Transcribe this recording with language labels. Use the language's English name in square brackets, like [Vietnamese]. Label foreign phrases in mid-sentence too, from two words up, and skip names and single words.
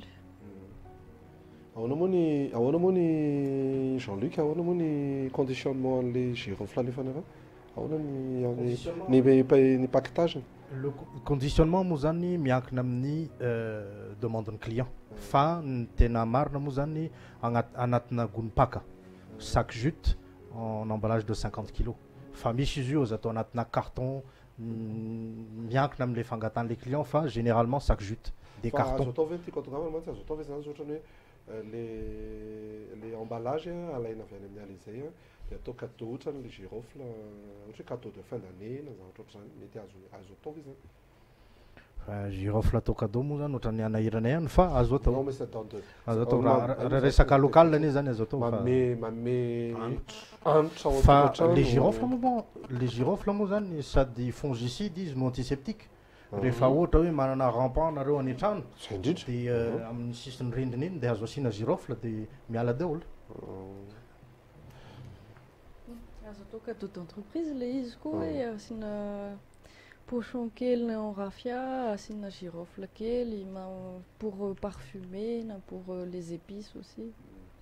[Malagasy] Ahoana moa ny Jean-Luc, ahoana moa ny conditionnement an'ilay girofle alefana avy? Ahoana ny paquetage? Le conditionnement moa zany miankina amin'ny demande-n'ny client fa ny tena marina moa zany anatina gony-paka [French] sac jute en emballage de 50 kg [Malagasy] fa misy izy io azo atao anatina carton miankina amin'ilay fangatan'ilay client fa [French] généralement sac jute des cartons. [Malagasy] Azo atao ve ty katogava mantsy azo atao ve zany ohatrany hoe le emballage alaina avy any amin'ny alizay dia atao cadeau ohatrany le girofle ohatra hoe [French] cadeau de fin d'année [Malagasy] na zavatra ohatr'izany mety azo atao ve zany? Girofle atao cadeau moa zany ohatran'ny anahiranay ihany fa azo atao. [French] Non mais c'est dans de [Malagasy] azo atao raha resaka local anie zany azo atao fa manome hanitra ao fa an-tokantrano. [French] les girofles [Malagasy] moa zany sady fongicide izy no antiseptique. Rehefa ohatra hoe manana rampant nareo any an-trano Zay indrindra. dia amin'ny sisiny rindrina iny dia azo asiana girofle dia miala daholo. Azo atao [French] cadeau d'entreprise [Malagasy] le izy koa hoe asiana pochon kely [French] en raffia, [Malagasy] asiana girofle kely [French] pour parfumer [Malagasy] na [French] pour les épices aussi.